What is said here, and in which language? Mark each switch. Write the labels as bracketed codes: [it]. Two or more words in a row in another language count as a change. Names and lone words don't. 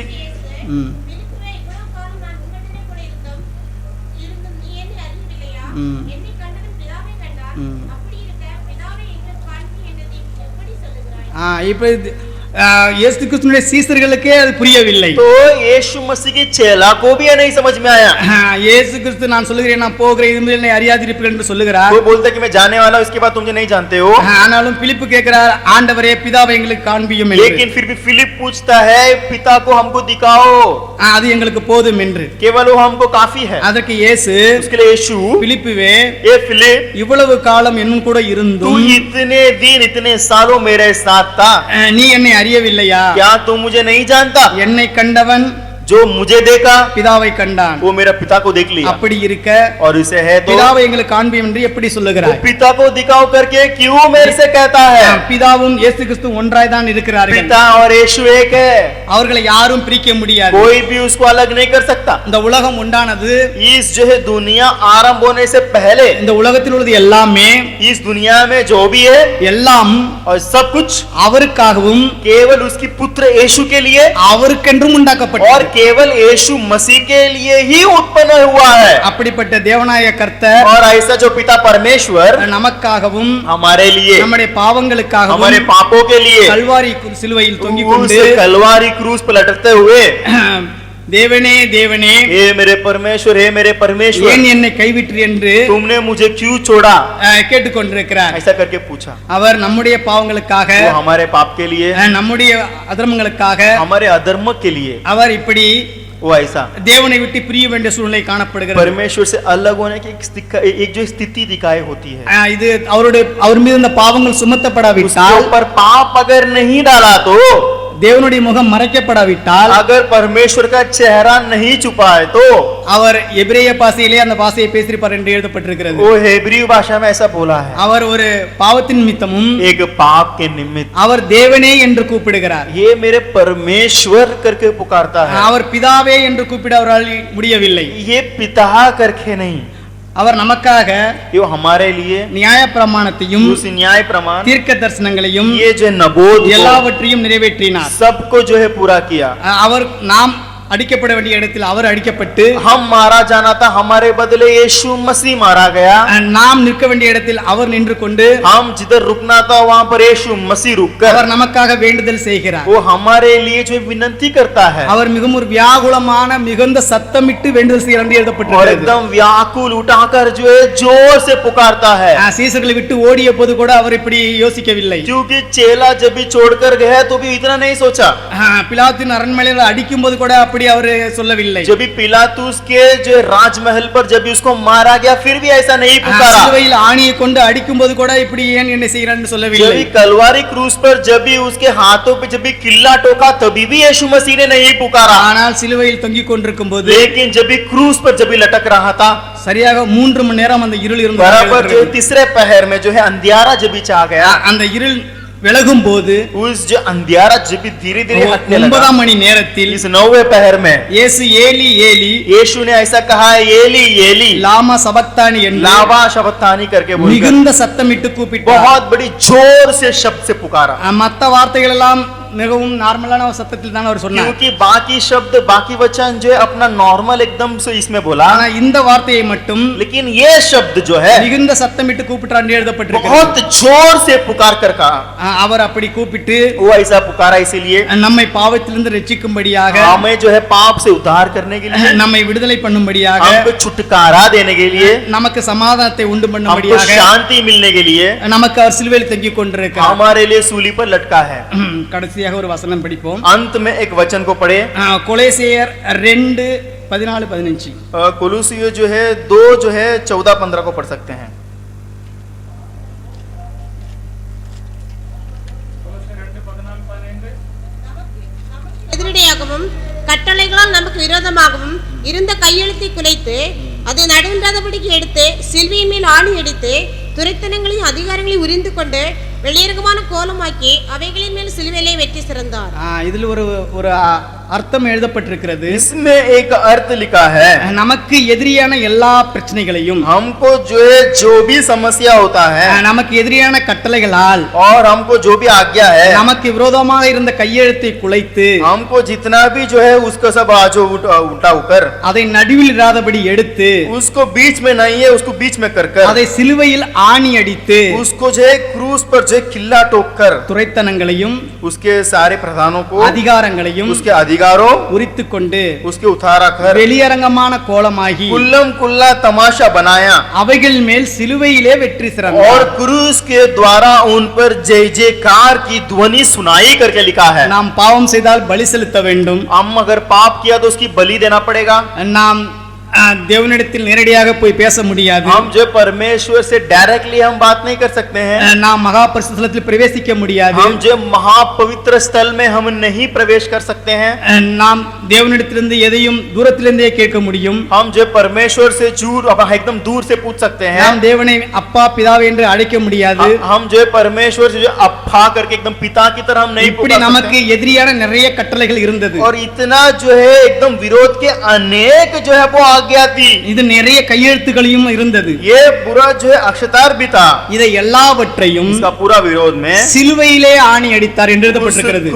[ta] ம், பிலிப்புவே, இவ்வளவு காலம் நான் உன்னுடனே கூட இருந்தும் நீ என்னை அறியவில்லையா? என்னை கண்டவன் பிதாவை கண்டான். அப்படி இருக்க பிதாவை எங்களுக்கு காண்பி என்று நீ எப்படி சொல்லுகிறாய்? இப்ப இயேசு கிறிஸ்துவினுடைய சீசர்களுக்கே அது புரியவில்லை. [hi] तो यीशु मसीह के चेला को भी ये नहीं समझ में आया। [ta] இயேசு கிறிஸ்து நான் சொல்லுகிறேன், நான் போகிறேன், இது என்னை அறியாதிருப்பீர்கள் என்று சொல்லுகிறார். [hi] वो बोलता है कि मैं जाने वाला हूं, इसके बाद तुम मुझे नहीं जानते हो। [ta] ஆனாலும் பிலிப்பு கேட்கிறார், ஆண்டவரே பிதாவை எங்களுக்கு காண்பியும் என்று. [hi] लेकिन फिर भी फिलिप पूछता है, पिता को हमको दिखाओ, [ta] அது எங்களுக்கு போதும் என்று. [hi] केवल वो हमको काफी है। [ta] அதற்கு இயேசு, [hi] उसके लिए यीशु, [ta] பிலிப்புவே, [hi] ये फिलिप, [ta] இவ்வளவு காலம் என்னும் கூட [hi] तू [ta] இருந்தும் [hi] इतने दिन इतने सालों मेरे साथ था, [ta] நீ என்னை அறியவில்லையா? [hi] क्या तू मुझे नहीं जानता? [ta] என்னை கண்டவன் [hi] जो मुझे देखा [ta] பிதாவை கண்டான். [hi] वो मेरा पिता को देख लिया। [ta] அப்படி இருக்க [hi] और इसे है तो [ta] பிதாவை எங்களுக்கு காண்பியும் என்று எப்படி [hi] वो [ta] சொல்லுகிறாய்? [hi] पिता को दिखाओ करके क्यों मेरे से कहता है? [ta] பிதாவும் இயேசு கிறிஸ்து ஒன்றாய் தான் இருக்கிறார்கள். [hi] पिता और यीशु एक है, [ta] அவர்களை யாரும் பிரிக்க முடியாது. [hi] कोई भी उसको अलग नहीं कर सकता। [ta] இந்த உலகம் உண்டானது, [hi] इस जो है दुनिया आरंभ होने से पहले [ta] இந்த உலகத்தில் உள்ளது எல்லாமே, [hi] इस दुनिया में जो भी है [ta] எல்லாம் [hi] और सब कुछ [ta] அவருக்காகவும் [hi] केवल उसकी पुत्र यीशु के लिए [ta] அவருக்கென்றும் [hi] और [ta] உண்டாக்கப்பட்டது. [hi] केवल यीशु मसीह के लिए ही उत्पन्न हुआ है। [ta] அப்படிப்பட்ட தேவனாய கர்த்தர் [hi] और ऐसा जो पिता परमेश्वर [ta] நமக்காகவும் [hi] हमारे लिए, [ta] நம்முடைய பாவங்களுக்காகவும் [hi] हमारे पापों के लिए [ta] கல்வாரி சிலுவையில் தொங்கிக் [hi] उस [ta] கொண்டு, [hi] कलवारी क्रूस पर लटकते हुए, [ta] தேவனே தேவனே [hi] हे मेरे परमेश्वर, हे मेरे परमेश्वर, [ta] ஏன் என்னை கைவிட்டு என்று [hi] तुमने मुझे क्यों छोड़ा? [ta] கேட்டுக்கொண்டிருக்கிறார். [hi] ऐसा करके पूछा। [ta] அவர் நம்முடைய பாவங்களுக்காக, [hi] वो हमारे पाप के लिए, [ta] நம்முடைய அதர்மங்களுக்காக [hi] हमारे अधर्म के लिए, [ta] அவர் இப்படி [hi] वो ऐसा [ta] தேவனை விட்டு பிரிய வேண்டிய சூழ்நிலை காணப்படுகிறது. [hi] परमेश्वर से अलग होने की एक जो स्थिति दिखाई होती है। [ta] இது அவர் மீது இந்த பாவங்கள் [hi] उसके [ta] சுமத்தப்படாவிட்டால், [hi] ऊपर पाप अगर नहीं डाला तो, [ta] தேவனுடைய முகம் மறைக்கப்படாவிட்டால், [hi] अगर परमेश्वर का चेहरा नहीं छुपा है तो, [ta] அவர் எபிரேய பாஷையிலே அந்த பாஷையை பேசியிருப்பார் என்று எழுதப்பட்டிருக்கிறது. [hi] वो हेब्री भाषा में ऐसा बोला है, [ta] அவர் ஒரு பாவத்தின் நிமித்தமும் [hi] एक पाप के निमित्त [ta] அவர் தேவனே என்று கூப்பிடுகிறார். [hi] ये मेरे परमेश्वर करके पुकारता है। [ta] அவர் பிதாவே என்று கூப்பிட அவரால் முடியவில்லை. [hi] ये पिता करके नहीं, [ta] அவர் நமக்காக [hi] ये हमारे लिए [ta] நியாய பிரமாணத்தையும் [hi] उस न्याय प्रमाण, [ta] தீர்க்க தரிசனங்களையும் [hi] ये जो नबोध को, [ta] எல்லாவற்றையும் நிறைவேற்றினார். [hi] सबको जो है पूरा किया। [ta] அவர் நாம் அடிக்கப்பட வேண்டிய இடத்தில் அவர் அடிக்கப்பட்டு, [hi] हम मारा जाना था, हमारे बदले यीशु मसीह मारा गया। [ta] நாம் நிற்க வேண்டிய இடத்தில் அவர் நின்று கொண்டு, [hi] हम जिधर रुकना था वहां पर यीशु मसीह रुककर [ta] அவர் நமக்காக வேண்டுதல் செய்கிறார். [hi] वो हमारे लिए जो विनती करता है, [ta] அவர் மிகவும் ஒரு வியாகுலமான மிகுந்த சத்தமிட்டு வேண்டுதல் செய்கிறார் என்று [hi] और [ta] எழுதப்பட்டிருக்கிறது. [hi] एकदम व्याकुल उठाकर जो है जोर से पुकारता है। [ta] சீசர்களை விட்டு ஓடிய போது கூட அவர் இப்படி யோசிக்கவில்லை. [hi] क्योंकि चेला जब भी छोड़कर गया तो भी इतना नहीं सोचा। [ta] பிலாத்தின் அரண்மனையில் அடிக்கும் போது கூட அப்படி அப்படி அவர் சொல்லவில்லை. [hi] जब भी पिलातुस के जो राजमहल पर जब भी उसको मारा गया फिर भी ऐसा नहीं पुकारा. [ta] சிலுவையில் ஆணியை கொண்டு அடிக்கும்போது கூட இப்படி ஏன் என்ன செய்கிறான்னு [hi] जब [ta] சொல்லவில்லை. [hi] भी कलवारी क्रूस पर जब भी उसके हाथों पे जब भी किल्ला ठोका तभी भी यीशु मसीह ने नहीं पुकारा. [ta] ஆனால் சிலுவையில் தொங்கிக் கொண்டிருக்கும் போது [hi] लेकिन जब भी क्रूस पर जब भी लटक रहा था [ta] சரியாக 3 மணி நேரம் அந்த இருள் [hi] बराबर जो [ta] இருந்தது. [hi] तीसरे पहर में जो है अंधियारा जब भी छा गया, [ta] அந்த இருள் விலகும் போது [hi] उस जो अंधियारा जब भी धीरे धीरे हटने लगा, [ta] 9ஆம் மணி நேரத்தில் [hi] इस 9वें पहर में [ta] இயேசு [arc] ஏலி ஏலி [hi] यीशु ने ऐसा कहा, [arc] एली एली லாமா சபக்தானி என்று लावा शबक्तानी [hi] करके बोलकर [ta] மிகுந்த சத்தமிட்டு கூப்பிட்டார். [hi] बहुत बड़ी जोर से शब्द से पुकारा. [ta] மற்ற வார்த்தைகள் எல்லாம் மிகவும் நார்மலான ஒரு சத்தத்தில் தான் அவர் சொன்னார். [hi] क्योंकि बाकी शब्द बाकी वचन जो है अपना नॉर्मल एकदम से इसमें बोला, [ta] ஆனா இந்த வார்த்தையை மட்டும் [hi] लेकिन ये शब्द जो है [ta] மிகுந்த சத்தமிட்டு கூப்பிட்டார் என்று எழுதப்பட்டிருக்கிறது. [hi] बहुत जोर से पुकार कर कहा. [ta] அவர் அப்படி கூப்பிட்டு [hi] वो ऐसा पुकारा इसीलिए [ta] நம்மை பாவத்திலிருந்து ரட்சிக்கும்படியாக, [hi] हमें जो है पाप से उद्धार करने के लिए, [ta] நம்மை விடுதலை பண்ணும்படியாக, [hi] हमको छुटकारा देने के लिए, [ta] நமக்கு சமாதானத்தை உண்டு [hi] हमको [ta] பண்ணும்படியாக [hi] शांति मिलने के लिए [ta] நமக்கு அவர் சிலுவையில் தொங்கிக் கொண்டிருக்கிறார். [hi] हमारे लिए सूली पर लटका है. [ta] கடைசியாக ஒரு வசனம் படிப்போம். [hi] अंत में एक वचन को पढ़े. [ta] கொலேசியர் 2:14-15. [hi] कोलोसियो जो है 2 जो है 14-15 को पढ़ सकते हैं. [ta] எதிரடையாகவும் கட்டளைகளால் நமக்கு விரோதமாகவும் இருந்த கையெழுத்தை குலைத்து அதை நடைபெறாதபடிக்கு எடுத்து சிலுவையின் மேல் ஆணி அடித்து துரைத்தனங்களையும் அதிகாரங்களையும் உரிந்து கொண்டு வெளியரங்கமான கோலமாக்கி அவைகளின் மேல் சிலுவையிலே வெற்றி சிறந்தார். இதில் ஒரு ஒரு அர்த்தம் எழுதப்பட்டிருக்கிறது. [hi] इसमें एक अर्थ लिखा है, [ta] நமக்கு எதிரியான எல்லா பிரச்சனைகளையும், [hi] हमको जो भी समस्या होता है [ta] நமக்கு எதிரியான கட்டளைகளால், [hi] और हमको जो भी आज्ञा है, [ta] நமக்கு விரோதமாக இருந்த கையெழுத்தை குலைத்து [hi] हमको जितना भी जो है उसको सब जो उल्टा उकर [ta] அதை நடுவில் இராதபடி எடுத்து, [hi] उसको बीच में नहीं है उसको बीच में कर कर [ta] அதை சிலுவையில் ஆணி அடித்து, [hi] उसको जो है क्रूस पर जो है किल्ला ठोक कर [ta] துரைத்தனங்களையும் [hi] उसके सारे प्रधानों को, [ta] அதிகாரங்களையும் [hi] उसके अधिकारों, [ta] உரித்து கொண்டு [hi] उसके उतारा कर [ta] வெளியரங்கமான கோலமாகி [hi] कुल्लम कुल्ला तमाशा बनाया [ta] அவைகள் மேல் சிலுவையிலே வெற்றி [hi] और [ta] சிறந்தார். [hi] क्रूस के द्वारा उन पर जय जयकार की ध्वनि सुनाई करके लिखा है. [ta] நாம் பாவம் செய்தால் பலி செலுத்த வேண்டும். [hi] हम अगर पाप किया तो उसकी बलि देना पड़ेगा. [ta] நாம் தேவனிடத்தில் நேரடியாக போய் பேச முடியாது. [hi] हम जो परमेश्वर से डायरेक्टली हम बात नहीं कर सकते हैं. [ta] நாம் மகா பரிசுத்த ஸ்தலத்தில் பிரவேசிக்க முடியாது. [hi] हम जो महापवित्र स्थल में हम नहीं प्रवेश कर सकते हैं. [ta] நாம் தேவனிடத்திலிருந்து எதையும் தூரத்திலிருந்தே கேட்க முடியும். [hi] हम जो परमेश्वर से एकदम दूर से पूछ सकते हैं. [ta] நாம் தேவனை அப்பா பிதாவே என்று அழைக்க முடியாது. [hi] हम जो परमेश्वर से जो अप्पा करके एकदम पिता की तरह हम नहीं [ta] இப்படி நமக்கு எதிரியான நிறைய கட்டளைகள் இருந்தது. [hi] और इतना जो है एकदम विरोध के अनेक जो है वो आज्ञा थी. [ta] இது நிறைய கையெழுத்துகளையும் இருந்தது. [hi] ये बुरा जो है अक्षतार भी था. [ta] இதை எல்லாவற்றையும் [hi] इसका पूरा विरोध में [ta] சிலுவையிலே ஆணி அடித்தார் என்று எழுதப்பட்டிருக்கிறது.